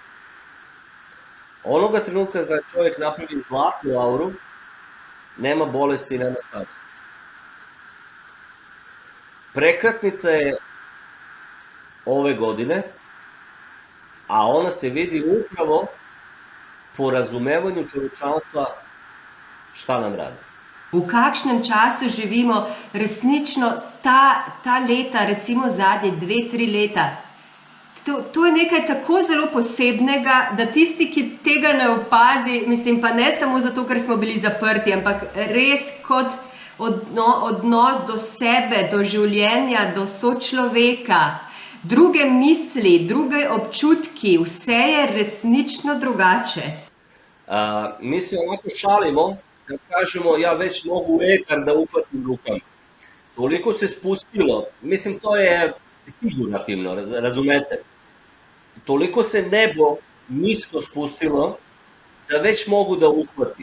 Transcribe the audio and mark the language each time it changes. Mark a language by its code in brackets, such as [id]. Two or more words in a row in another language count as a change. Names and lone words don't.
[sr] Onoga trenutka kada čovjek napravi zlatnu auru, nema bolesti i nema starosti. Prekretnica je ove godine, a ona se vidi upravo po razumevanju čovečanstva šta nam radi. [sl] V kakšnem času živimo, resnično ta leta, recimo zadnje 2-3 leta, to je nekaj tako zelo posebnega, da tisti, ki tega ne opazi, mislim pa ne samo zato, ker smo bili zaprti, ampak res kot odnos do sebe, do življenja, do sočloveka, druge misli, druge občutki, vse je resnično drugače. [sr] Mi se onako šalimo kad kažemo ja već mogu etar da uhvatim rukama. Toliko se spustilo, mislim to je figurativno, razumete? Toliko se nebo nisko spustilo da već mogu da uhvatim.